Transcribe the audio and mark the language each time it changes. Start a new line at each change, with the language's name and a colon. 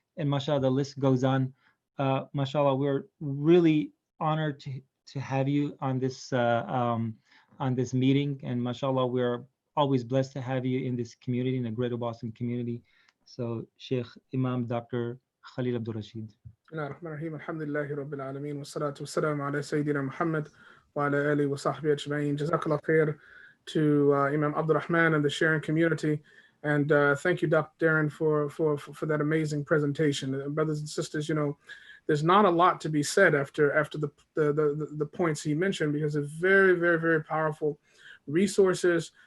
English: And mashallah, the list goes on. Mashallah, we're really honored to have you on this meeting, and mashallah, we're always blessed to have you in this community, in the Greater Boston community. So, Sheikh Imam Dr. Khalil Abdur Rashid.
Arabic: الرحمن الرحيم الحمد لله رب العالمين والصلاة والسلام على سيدنا محمد وعلى آله وصحبه أجمعين.
English: Jazakallah khair to Imam Abdur and the sharing community. And thank you, Dr. Darren, for that amazing presentation. Brothers and sisters, there's not a lot to be said after the points he mentioned, because it's very, very, very powerful resources.